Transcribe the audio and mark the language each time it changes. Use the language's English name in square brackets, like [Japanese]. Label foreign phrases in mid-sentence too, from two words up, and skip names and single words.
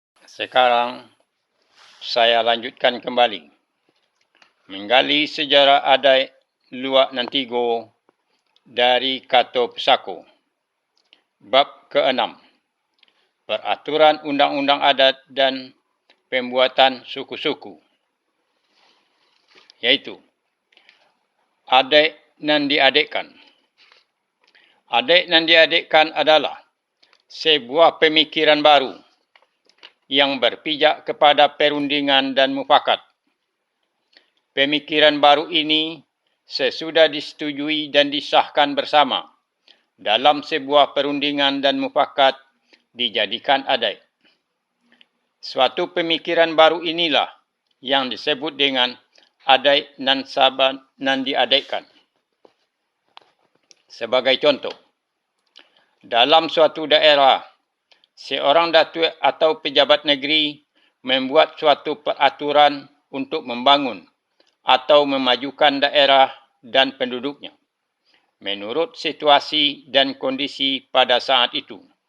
[Indonesian] Sekarang saya lanjutkan kembali menggali sejarah adat Luak Nantigo dari Kato Pesako. Bab ke-6. Peraturan Undang-Undang Adat dan Pembuatan Suku-suku. Yaitu adat nan diadekkan. Adat nan diadekkan adalah sebuah pemikiran baru yang berpijak kepada perundingan dan mufakat. Pemikiran baru ini sesudah disetujui dan disahkan bersama dalam sebuah perundingan dan mufakat dijadikan adat. Suatu pemikiran baru inilah yang disebut dengan adat nan saban nan diadekkan. Sebagai contoh, dalam suatu daerah, seorang datuk atau pejabat negeri membuat suatu peraturan untuk membangun atau memajukan daerah dan penduduknya menurut situasi dan kondisi pada saat itu.